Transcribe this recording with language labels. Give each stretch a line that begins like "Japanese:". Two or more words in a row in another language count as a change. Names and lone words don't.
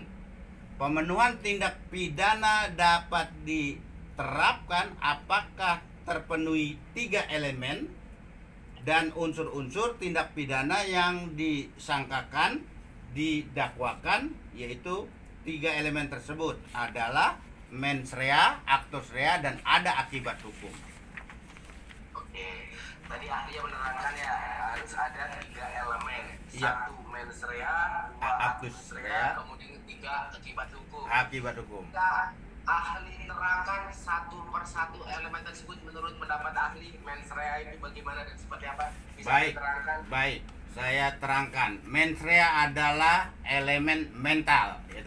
Indonesian: Pemenuhan tindak pidana dapat diterapkan apakah terpenuhi 3 elemen dan unsur-unsur tindak pidana yang disangkakan didakwakan, yaitu 3 elemen tersebut adalah
Latin: mens rea, actus rea,
Indonesian: dan ada akibat hukum. Oke, tadi ahlinya menerangkan ya harus ada 3 elemen. Iya. 1
Latin: mens rea, 2 Actus actus rea, rea,
Indonesian: kemudian 3 akibat hukum. Akibat hukum. Kita ahli terangkan satu persatu elemen tersebut menurut pendapat ahli.
Latin: Mens rea
Indonesian: itu bagaimana dan seperti apa? Bisa Baik, diterangkan? baik. Saya terangkan.
Latin: Mens rea
Indonesian: adalah elemen mental, gitu.